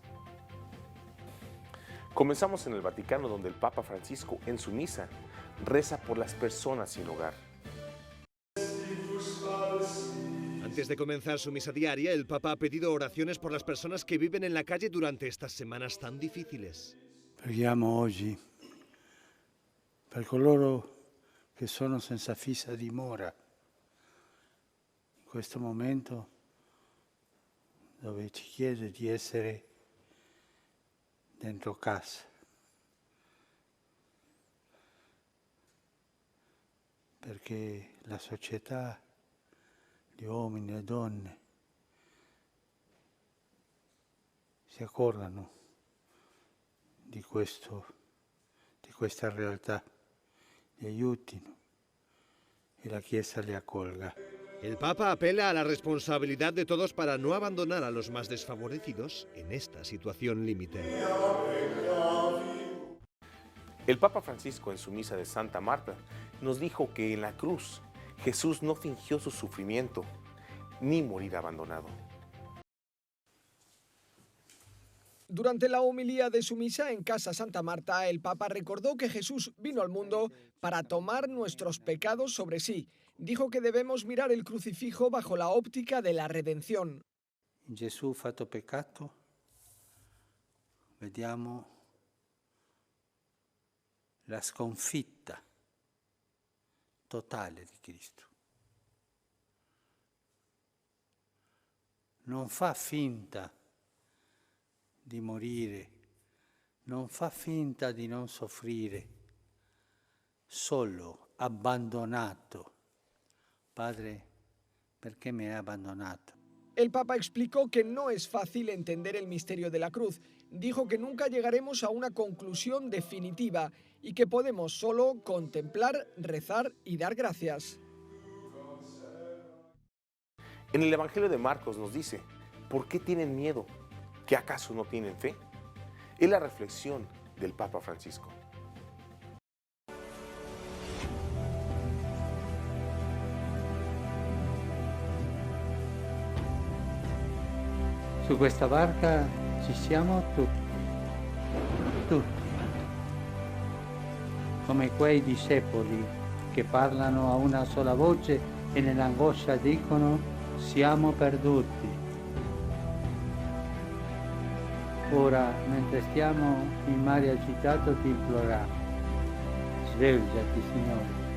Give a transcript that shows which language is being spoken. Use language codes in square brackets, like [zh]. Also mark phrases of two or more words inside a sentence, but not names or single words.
[es] Comenzamos en el Vaticano, donde el Papa Francisco, en su misa, reza por las personas sin hogar. Antes de comenzar su misa diaria, el Papa ha pedido oraciones por las personas que viven en la calle durante estas semanas tan difíciles. [it] Preghiamo oggi per coloro che sono senza fissa dimora in questo momento dove ci chiede di essere dentro casa. Perché la società, gli uomini e le donne si accorgano di questa realtà, li aiutino e la Chiesa li accolga. [es] El Papa apela a la responsabilidad de todos para no abandonar a los más desfavorecidos en esta situación límite. El Papa Francisco, en su misa de Santa Marta, nos dijo que en la cruz Jesús no fingió su sufrimiento ni morir abandonado. Durante la homilía de su misa en Casa Santa Marta, el Papa recordó que Jesús vino al mundo para tomar nuestros pecados sobre sí. Dijo que debemos mirar el crucifijo bajo la óptica de la redención. [it] In Gesù fatto peccato vediamo la sconfitta totale di Cristo. Non fa finta di morire, non fa finta di non soffrire, solo abbandonato. Padre, perché mi hai abbandonato? [es] El Papa explicó que no es fácil entender el misterio de la cruz. Dijo que nunca llegaremos a una conclusión definitiva y que podemos solo contemplar, rezar y dar gracias. En el Evangelio de Marcos nos dice, ¿por qué tienen miedo? ¿Que acaso no tienen fe? Es la reflexión del Papa Francisco. [it] Su questa barca ci siamo tutti, come quei discepoli che parlano a una sola voce e nell'angoscia dicono siamo perduti. Ora, mentre stiamo in mare agitato, ti imploriamo, svegliati, Signore.